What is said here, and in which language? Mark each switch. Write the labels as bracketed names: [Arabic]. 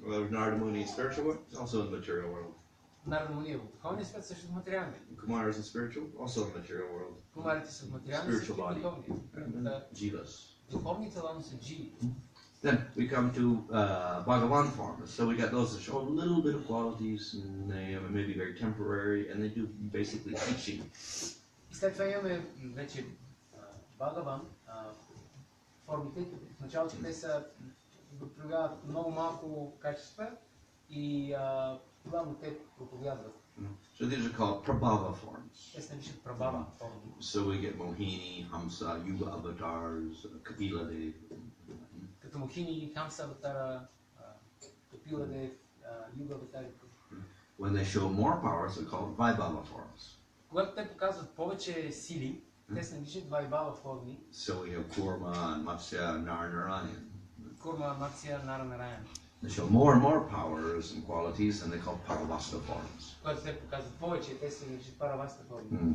[English] Narada Muni is spiritual world, it's also in the material world. [Bulgarian] Нарада Муни е в духовния свят, също в материалния. [English] Kumara is in spiritual, also in the material world. [Bulgarian] Кумарите са в материалния, също в духовния. [English] Jivas. [Bulgarian] Духовни тела, но са дживи. [English] Then we come to Bhagavan forms. So we got those that show a little bit of qualities, and they may be very temporary, and they do basically teaching. [Bulgarian] И след това имаме вече Бхагаван формите, като в началото те са проявяват много малко качества и главно те проповядват. [English] So these are called Prabhava forms. [Bulgarian] Те се наричат Прабхава форми. [English] So we get Mohini, Hamsa, Yuga avatars, Kapila Dev. [Bulgarian] Като Мохини, Хамса аватара, Капила Дев, Юга аватари. [English] When they show more powers, they're called Vaibhava forms. [Bulgarian] Когато те показват повече сили, те се наричат Вайбава форми. [English] So we have Kurma, Matsya, Narnarayan. [Bulgarian] Курма, Матсия, Нара Нараян. [English] They show more and more powers and qualities, and they call Paravasta forms. [Bulgarian] Когато те показват повече, те се наричат Параваста форми.